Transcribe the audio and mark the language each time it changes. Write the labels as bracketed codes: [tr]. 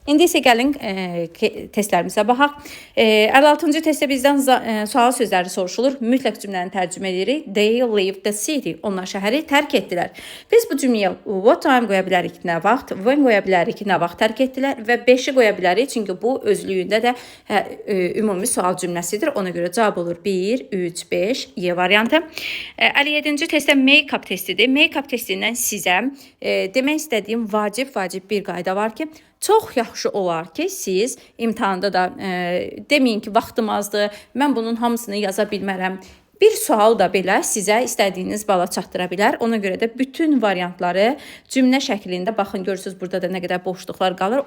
[az] İndi isə gəlin testlərimizə baxaq. 56-cı testdə bizdən sual sözləri soruşulur. Mütləq cümləni tərcümə edirik. [en] They leave the city. [az] Onlar şəhəri tərk etdilər. Biz bu cümləyə what time qoya bilərik, nə vaxt, when qoya bilərik, nə vaxt tərk etdilər və 5-i qoya bilərik. Çünki bu özlüyündə də ümumi sual cümləsidir. Ona görə cavab olur 1, 3, 5, Y variantı. 57-ci testdə make-up testidir. Make-up testindən sizə demək istədiyim vacib bir qayda var ki, çox yaxşı olar ki, siz imtahanda da deməyin ki, vaxtım azdır, mən bunun hamısını yaza bilmərəm. Bir sual da belə sizə istədiyiniz bala çatdıra bilər. Ona görə də bütün variantları cümlə şəklində, baxın görürsünüz burada da nə qədər boşluqlar qalır.